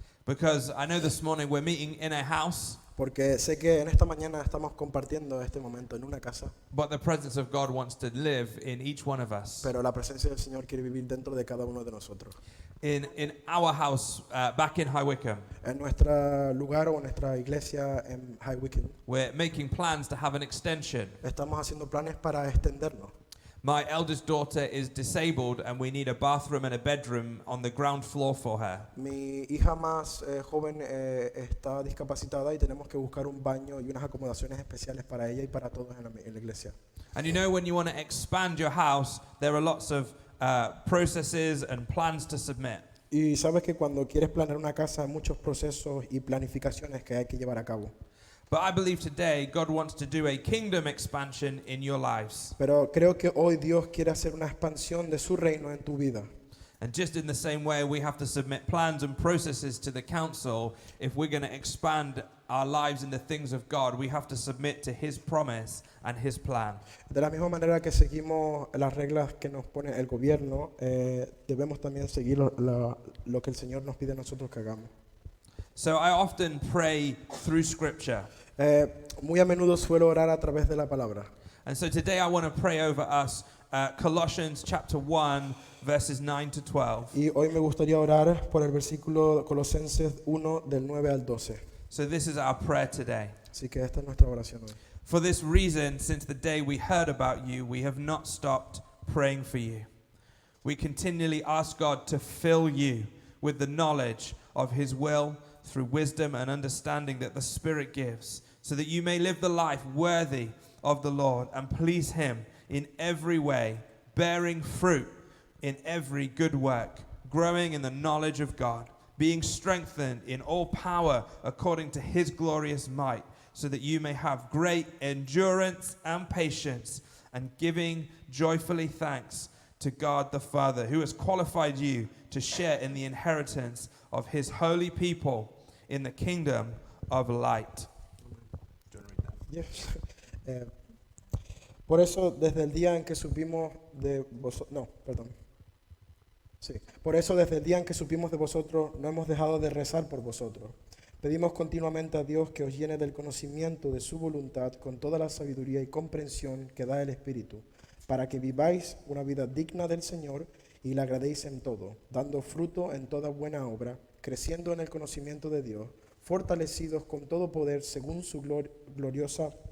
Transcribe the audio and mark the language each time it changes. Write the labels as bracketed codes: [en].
[en] Because I know this morning we're meeting in a house, [es] Porque sé que en esta mañana estamos compartiendo este momento en una casa, [en] but the presence of God wants to live in each one of us. [es] pero la presencia del Señor quiere vivir dentro de cada uno de nosotros. [en] In our house back in High Wycombe, [es] En nuestro lugar o nuestra iglesia en High Wycombe, [en] we're making plans to have an extension. [es] estamos haciendo planes para extendernos. [en] My eldest daughter is disabled and we need a bathroom and a bedroom on the ground floor for her. [es] Mi hija más joven está discapacitada y tenemos que buscar un baño y unas acomodaciones especiales para ella y para todos en la iglesia. [en] And you know, when you want to expand your house, there are lots of processes and plans to submit. [es] Y sabes que cuando quieres planear una casa hay muchos procesos y planificaciones que hay que llevar a cabo. [en] But I believe today God wants to do a kingdom expansion in your lives. [es] Pero creo que hoy Dios quiere hacer una expansión de su reino en tu vida. [en] And just in the same way, we have to submit plans and processes to the council. If we're going to expand our lives in the things of God, we have to submit to His promise and His plan. [es] De la misma manera que seguimos las reglas que nos pone el gobierno, debemos también seguir lo que el Señor nos pide a nosotros que hagamos. [en] So I often pray through Scripture. [es] Muy a menudo suelo orar a través de la palabra. [en] And so today I want to pray over us Colossians chapter 1, verses 9 to 12. [es] Y hoy me gustaría orar por el versículo Colosenses 1 del 9 al 12. [en] So this is our prayer today. [es] Así que esta es nuestra oración hoy. [en] For this reason, since the day we heard about you, we have not stopped praying for you. We continually ask God to fill you with the knowledge of His will through wisdom and understanding that the Spirit gives, so that you may live the life worthy of the Lord and please Him in every way, bearing fruit in every good work, growing in the knowledge of God, being strengthened in all power according to His glorious might, so that you may have great endurance and patience, and giving joyfully thanks to God the Father, who has qualified you to share in the inheritance of His holy people in the kingdom of light. Do you want to read that? Yes. [es] Por eso, desde el día en que supimos de vosotros, Por eso, desde el día en que supimos de vosotros, no hemos dejado de rezar por vosotros. Pedimos continuamente a Dios que os llene del conocimiento de su voluntad con toda la sabiduría y comprensión que da el Espíritu, para que viváis una vida digna del Señor y le agradéis en todo, dando fruto en toda buena obra, creciendo en el conocimiento de Dios, fortalecidos con todo poder según su gloriosa